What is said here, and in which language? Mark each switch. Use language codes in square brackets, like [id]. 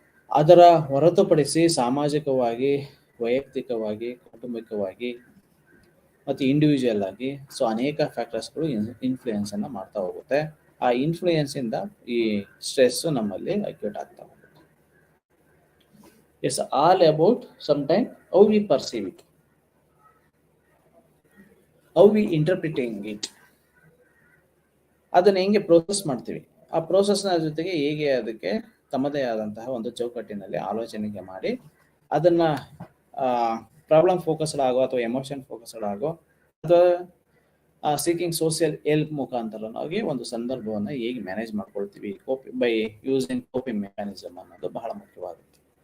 [kn] ಅದರ ಹೊರತುಪಡಿಸಿ ಸಾಮಾಜಿಕವಾಗಿ, ವೈಯಕ್ತಿಕವಾಗಿ, ಕೌಟುಂಬಿಕವಾಗಿ ಮತ್ತು ಇಂಡಿವಿಜುವಲ್ ಆಗಿ ಸೊ ಅನೇಕ ಫ್ಯಾಕ್ಟರ್ಸ್ಗಳು ಇನ್ಫ್ಲೂಯೆನ್ಸ್ ಅನ್ನ ಮಾಡ್ತಾ ಹೋಗುತ್ತೆ. ಆ ಇನ್ಫ್ಲೂಯೆನ್ಸ್ ಇಂದ ಈ ಸ್ಟ್ರೆಸ್ ನಮ್ಮಲ್ಲಿ ಅಕ್ಯೂಟ್ ಆಗ್ತಾ ಹೋಗುತ್ತೆ. [en] It's all about sometimes how we perceive it, how we interpreting it. [kn] ಅದನ್ನ ಹೆಂಗೆ ಪ್ರೋಸೆಸ್ ಮಾಡ್ತೀವಿ, ಆ ಪ್ರೋಸೆಸ್ನ ಜೊತೆಗೆ ಹೇಗೆ ಅದಕ್ಕೆ ತಮ್ಮದೇ ಆದಂತಹ ಒಂದು ಚೌಕಟ್ಟಿನಲ್ಲಿ ಆಲೋಚನೆಗೆ ಮಾಡಿ ಅದನ್ನ ಪ್ರಾಬ್ಲಮ್ ಫೋಕಸ್ಡ್ ಆಗೋ ಅಥವಾ ಎಮೋಷನ್ ಫೋಕಸ್ಡ್ ಆಗೋ ಅಥವಾ [en] seeking social help [kn] ಮುಖಾಂತರವಾಗಿ ಒಂದು ಸಂದರ್ಭವನ್ನ ಹೇಗೆ ಮ್ಯಾನೇಜ್ ಮಾಡ್ಕೊಳ್ತೀವಿ [en] by using coping mechanism [kn] ಅನ್ನೋದು ಬಹಳ ಮುಖ್ಯವಾಗುತ್ತೆ.